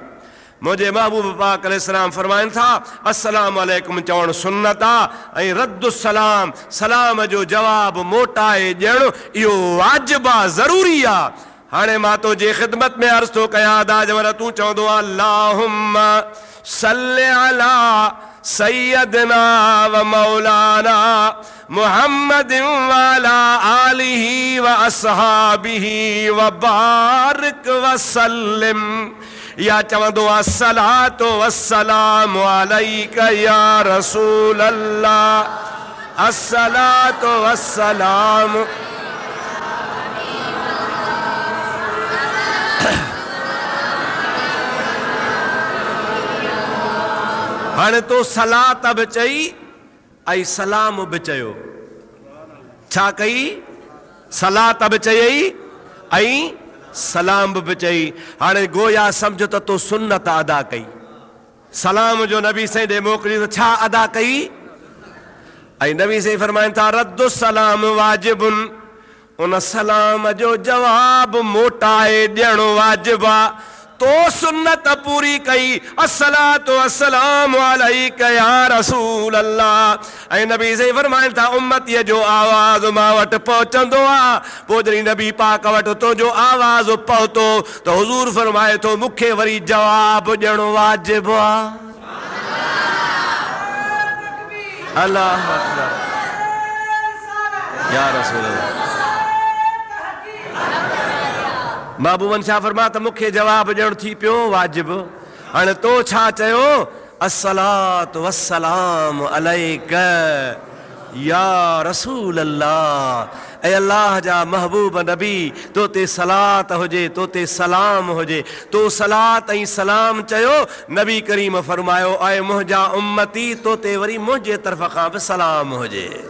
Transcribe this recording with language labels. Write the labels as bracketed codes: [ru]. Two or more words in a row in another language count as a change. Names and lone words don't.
[sd] मुंहिंजे महबूब पाक अलैहिस्सलाम फरमाइनि था [ar] السلام عليكم [sd] चवण सुन्नत आहे ऐं [ar] ردّ السلام [sd] सलाम जो जवाब मोटाए ॾियणु इहो वाजिब आहे, ज़रूरी आहे। हाणे मां तो जे ख़िदमत में अर्ज़ थो कयां दाजवर तूं चवंदो [ar] आहे اللهم صل على سيدنا و مولانا محمدٍ و على آله و أصحابه و بارك و سلم [sd] या चवंदो [ar] الصلاة والسلام عليك يا رسول الله الصلاة والسلام [sd] हाणे तो सलात बि चई ऐं सलाम बि चयो। छा कई? सलात बि चयई ऐं सलाम बि चई। हाणे गोया सम्झ त तो सुन्नत अदा कई। सलाम जो नबी साईं ॾे मोकिली त छा अदा कई? ऐं नबी साईं फरमाइनि था [ar] ردّ السلام واجبٌ, [sd] उन सलाम जो जवाब मोटाए ॾियणो वाजिब आहे। तो सुन्नत पूरी कई [ar] الصلاة والسلام عليك يا رسول الله. [sd] ऐं नबी साईं फरमाइनि था उम्मतीअ जो आवाज़ मां वटि पहुचंदो आहे, पोइ जॾहिं नबी पाक वटि तुंहिंजो आवाज़ पहुतो त हुज़ूर फरमाए थो मूंखे वरी जवाब ॾियणो वाजिब आहे। [ar] الله أكبر يا رسول الله. [sd] महबूबन छा फरमा त मूंखे जवाब ॾियणो थी पियो वाजिब। हाणे तो छा चयो? [ar] الصلاة والسلام عليك يا رسول الله. [sd] ऐं अल्लाह जा महबूब नबी तो ते सलात हुजे, तो ते सलाम हुजे। तो सलात ऐं सलाम चयो, नबी करीम फरमायो ऐं मुंहिंजा उम्मती तो ते वरी मुंहिंजे तरफ़ खां बि सलाम हुजे।